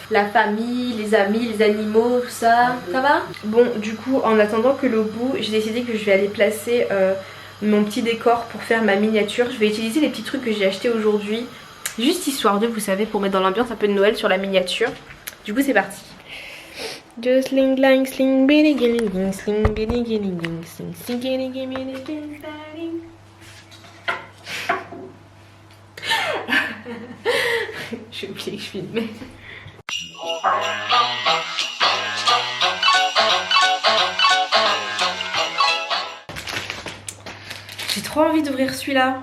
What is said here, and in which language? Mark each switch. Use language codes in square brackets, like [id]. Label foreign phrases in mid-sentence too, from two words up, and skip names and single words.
[fr] La famille, les amis, les animaux, tout ça, ça va? Bon, du coup, en attendant que l'eau bout, j'ai décidé que je vais aller placer mon petit décor pour faire ma miniature. Je vais utiliser les petits trucs que j'ai achetés aujourd'hui, juste histoire de, vous savez, pour mettre dans l'ambiance un peu de Noël sur la miniature. Du coup, c'est parti. Just sling lang sling bitty gilling ding sling bitty gilling ding sling sling gilling gilling ding ding. J'ai oublié que je filmais. J'ai trop envie d'ouvrir celui-là.